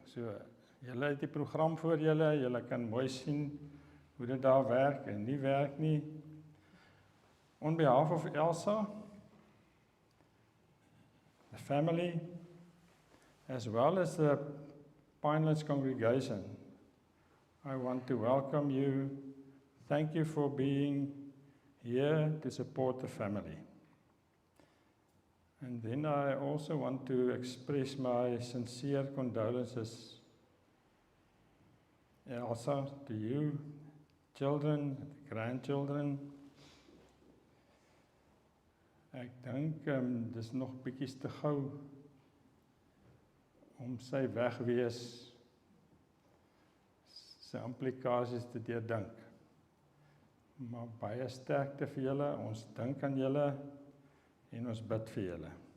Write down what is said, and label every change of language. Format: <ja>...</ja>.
<af>So, julle het die program voor julle, julle kan mooi sien hoe dit daar werk en nie werk nie.</af> <en>On behalf of Elsa, the family, as well as the Pinelands congregation, I want to welcome you. Thank you for being here to support the family. And then I also want to express my sincere condolences, Elsa, to you, children, grandchildren.</en> <af>Ek dink dis nog bietjies te gou om sy wegwees sy implikasies te deurdink. Maar baie sterkte vir julle, ons dink aan julle en ons bid vir julle.</af>